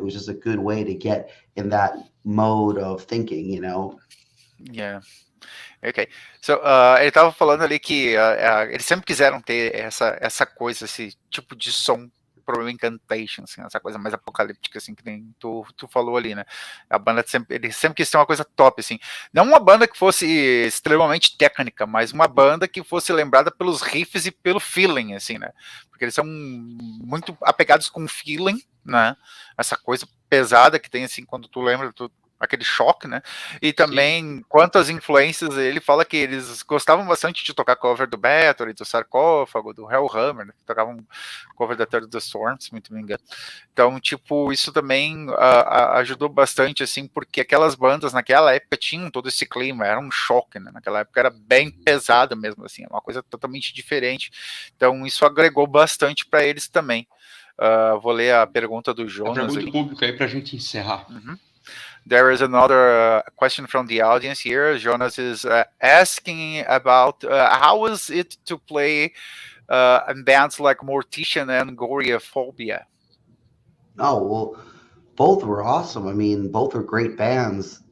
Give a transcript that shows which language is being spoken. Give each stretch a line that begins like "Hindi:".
English: It was just a good way to get in that mode of thinking, Yeah. Ok.
Portuguese: So, ele estava falando ali que eles sempre quiseram ter essa coisa, esse tipo de som pro Incantation, assim, essa coisa mais apocalíptica, assim, que nem tu falou ali, né? A banda ele sempre quis ter uma coisa top, assim. Não uma banda que fosse extremamente técnica, mas uma banda que fosse lembrada pelos riffs e pelo feeling, assim, né? Porque eles são muito apegados com o feeling, né? Essa coisa pesada que tem, assim, quando tu lembra, aquele choque, né? E também, quanto às influências, ele fala que eles gostavam bastante de tocar cover do Bathory, do Sarcófago, do Hellhammer, né? Tocavam cover da Third of the Storm, se muito me engano. Então, tipo, isso também ajudou bastante, assim, porque aquelas bandas naquela época tinham todo esse clima, era um choque, né? Naquela época era bem pesada mesmo, assim, uma coisa totalmente diferente. Então, isso agregou bastante para eles também. Vou ler a pergunta do Jonas. A pergunta do público aí pra gente encerrar.
English: There is another question from the audience here. Jonas is asking about how was it to play in bands like Mortician and Goriophobia? Oh, well, both were awesome. I mean, both were great bands.